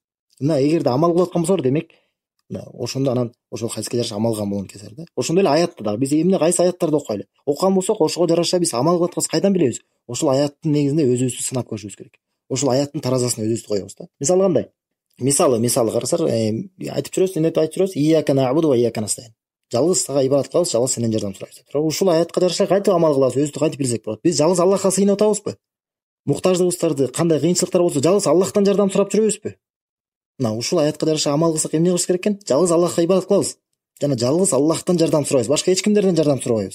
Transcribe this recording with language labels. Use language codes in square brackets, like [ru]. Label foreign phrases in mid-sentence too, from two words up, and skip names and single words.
[ky] Эгерде амал кылып аткан болсоңор, демек Ошондо анан ошол хадиске жараша амал кылган болгон кезер да. Ошондой эле аятты дагы биз эмне кайсы аяттарды окуйлу. Окуган болсок, ошого жараша биз амал кылып атканыбызды кайдан билебиз? Ошол аяттын негизинде өзүбүздү сынап көрүшүбүз керек. Ошол аяттын таразасына өзүбүздү коебуз да. Мисалы кандай? Мисалы карасак, айтып жүрөбүз, эмне айтып жүрөбүз? [ar] إياك نعبد وإياك نستعين. [ky] Жалгыз сага ибадат кылабыз, жалгыз сенден жардам сурайбыз деп. Ушул аятка жараша кантип амал кылабыз, өзүбүздү кантип билсек болот? Биз жалгыз Аллахка сыйынып атабызбы? Муктаждыгыбыздарды, кандай кыйынчылыктар болсо, жалгыз Аллахтан жардам сурап жүрөбүзбү? Ушул аятка жараша амал кылсак эмне кылыш керек экен? Жалгыз Аллахка ибадат кылабыз. Жана жалгыз Аллахтан жардам сурайбыз. Башка эч кимдерден жардам сурабайбыз.